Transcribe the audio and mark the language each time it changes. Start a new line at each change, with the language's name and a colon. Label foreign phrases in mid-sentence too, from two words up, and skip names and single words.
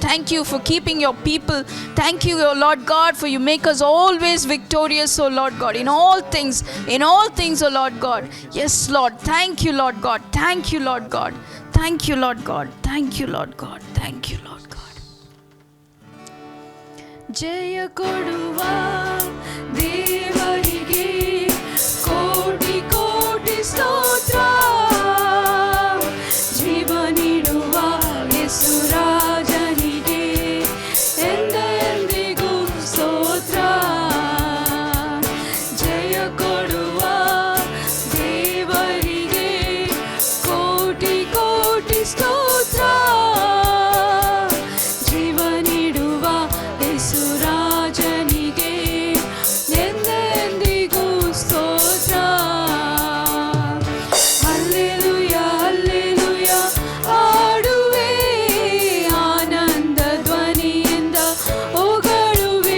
English: Thank you for keeping your people. Thank you, O Lord God, for you make us always victorious, O Lord God, in all things, O Lord God. Yes, Lord. Thank you, Lord God. Thank you, Lord God. Thank you, Lord God. Thank you, Lord God. Thank you, Lord God.
Kannada: ಜಯ ಕೊಡುವ ದೇವರಿಗೆ ಕೋಟಿ ಕೋಟಿ ಸ್ತೋತ್ರ ಜೀವನಿದುವ ಯೇಸು ರಾಜನಿಗೆ ಎಂದೆಂದಿಗೂ ಸ್ತೋತ್ರ ಜಯ ಕೊಡುವ ದೇವರಿಗೆ ಕೋಟಿ ಕೋಟಿ ಸ್ತೋತ್ರ ಜೀವನಿದುವ ಯೇಸು ರಾಜನಿಗೆ ಎಂದೆಂದಿಗೂ ಸ್ತೋತ್ರ. ಹಲ್ಲೆಲೂಯಾ ಹಲ್ಲೆಲೂಯಾ ಹಾಡುವೆ ಆನಂದ ಧ್ವನಿಯಿಂದ ಹೊಗಳುವೆ.